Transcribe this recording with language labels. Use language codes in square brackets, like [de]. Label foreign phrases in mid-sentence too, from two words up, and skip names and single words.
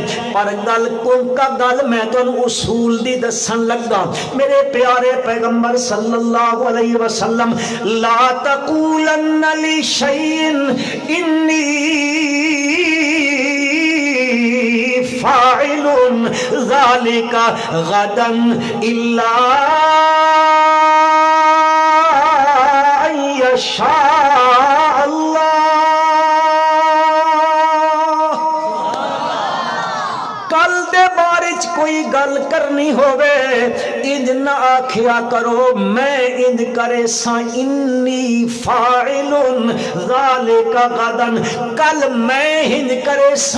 [pa] ਪਰ ਗੱਲ ਕੋਂਕਾ ਗੱਲ ਮੈਂ ਤੁਹਾਨੂੰ ਉਸੂਲ ਦੀ ਦੱਸਣ ਲੱਗਾ ਮੇਰੇ ਪਿਆਰੇ ਪੈਗ਼ੰਬਰ [ar] صلى الله عليه وسلم. لا تقولن لشيء إني فاعل ذلك غدا إلا أن يشاء الله. [pa] ਕੱਲ੍ਹ ਦੇ ਬਾਰੇ ਚ ਕੋਈ ਗੱਲ ਕਰਨੀ ਹੋਵੇ ਇੰਜ ਨਾ ਆਖਿਆ ਕਰੋ ਮੈਂ ਇੰਜ ਕਰੇਸਾਂ [ar] إني فاعل ذلك غدا, [pa] ਕੱਲ੍ਹ ਮੈਂ ਇੰਜ ਕਰੇਸਾਂ।